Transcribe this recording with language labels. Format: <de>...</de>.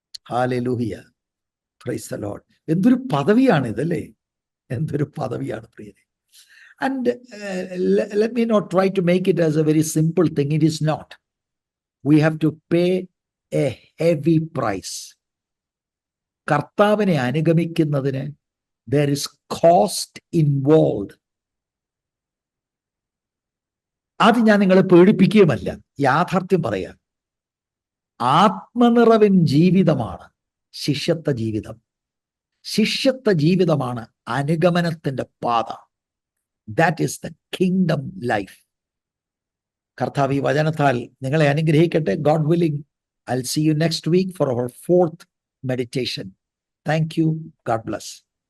<ml>Hallelujah,</ml> <en>Praise the Lord.</en> <ml>എന്തൊരു പദവിയാണ് ഇതല്ലേ, എന്തൊരു പദവിയാണ് പ്രിയരെ.</ml> <en>And let me not try to make it as a very simple thing. It is not. We have to pay a heavy price.</en> <ml>കർത്താവിനെ അനുഗമിക്കുന്നതിന്</ml> <en>there is cost involved.</en> <ml>അത് ഞാൻ നിങ്ങളെ പേടിപ്പിക്കുകയുമല്ല, യാഥാർത്ഥ്യം പറയാം. ആത്മനിറവിൻ ജീവിതമാണ് ശിഷ്യത്വ ജീവിതം. ശിഷ്യത്വ ജീവിതമാണ് അനുഗമനത്തിന്റെ പാത.</ml> <en>That is the kingdom life.</en> <ml>കർത്താവ് ഈ വചനത്താൽ നിങ്ങളെ അനുഗ്രഹിക്കട്ടെ.</ml> <en>God willing, I'll see you next week for our 4th meditation. Thank you. God bless.</en>